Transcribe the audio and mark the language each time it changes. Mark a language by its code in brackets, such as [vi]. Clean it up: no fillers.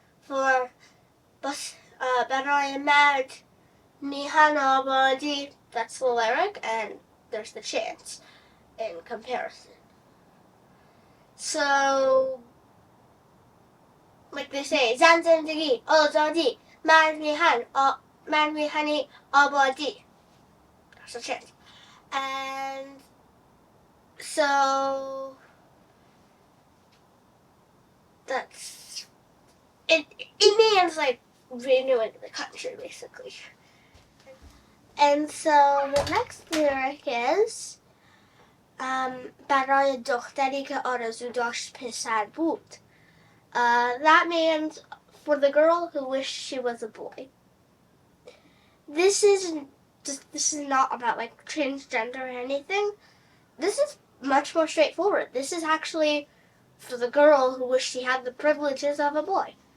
[en] For [fa] برای مرد میهن آبادی, [en] that's the lyric, and there's the chant in comparison. So, like they say, [fa] زندگی آزادی مرد میهن آبادی. [en] That's the chant. And so that's it. It means like renewing the country, basically. And so the next lyric is [fa] برای دختری که آرزو داشت پسر بود. [en] That means for the girl who wished she was a boy. This is not about like transgender or anything. This is much more straightforward. This is actually for the girl who wished she had the privileges of a boy.